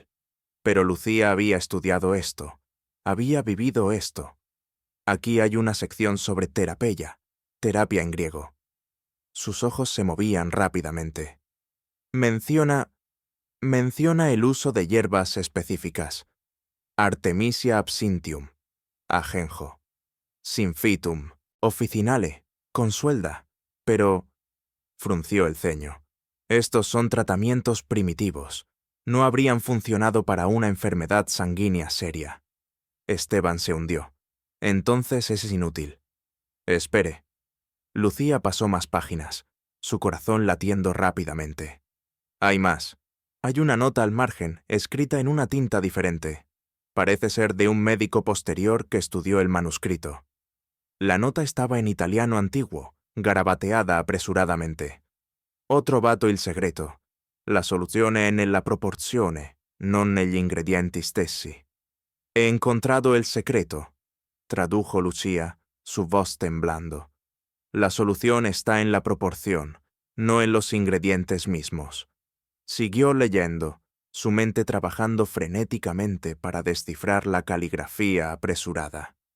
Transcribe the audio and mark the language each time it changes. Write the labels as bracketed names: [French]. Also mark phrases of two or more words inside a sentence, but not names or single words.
[Spanish] Pero Lucía había estudiado esto, había vivido esto. Aquí hay una sección sobre terapeia, terapia en griego. Sus ojos se movían rápidamente. Menciona el uso de hierbas específicas. Artemisia absinthium, ajenjo, Symphytum, officinale, consuelda, pero... frunció el ceño. Estos son tratamientos primitivos. No habrían funcionado para una enfermedad sanguínea seria. Esteban se hundió. Entonces es inútil. Espere. Lucía pasó más páginas, su corazón latiendo rápidamente. Hay más. Hay una nota al margen, escrita en una tinta diferente. Parece ser de un médico posterior que estudió el manuscrito. La nota estaba en italiano antiguo, garabateada apresuradamente. [Italian] Ho trovato il segreto. La soluzione è nella proporzione, non negli ingredienti stessi. [Spanish] He encontrado el secreto, tradujo Lucía, su voz temblando. La solución está en la proporción, no en los ingredientes mismos. Siguió leyendo, su mente trabajando frenéticamente para descifrar la caligrafía apresurada.